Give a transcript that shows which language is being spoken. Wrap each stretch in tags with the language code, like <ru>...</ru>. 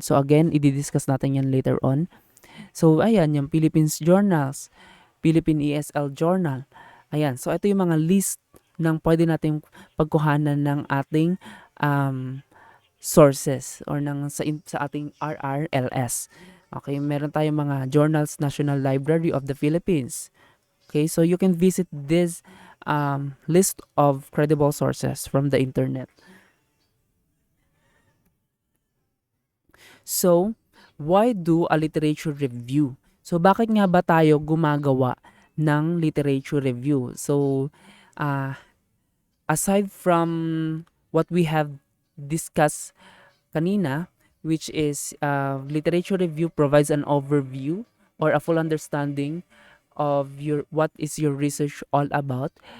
<tl>So, again, i-discuss natin yan later on. So, ayan, yung Philippines Journals, Philippine ESL Journal. Ayan, so ito yung mga list ng pwede nating pagkuhanan ng ating sources or sa ating RRLS. Okay, meron tayong mga journals, National Library of the Philippines.</tl> <en>Okay, so you can visit this list of credible sources from the internet. So, why do a literature review?</en> <tl>So, bakit nga ba tayo gumagawa ng literature review?</tl> <en>So, aside from what we have discussed kanina, which is literature review provides an overview or a full understanding of what is your research all about.</en>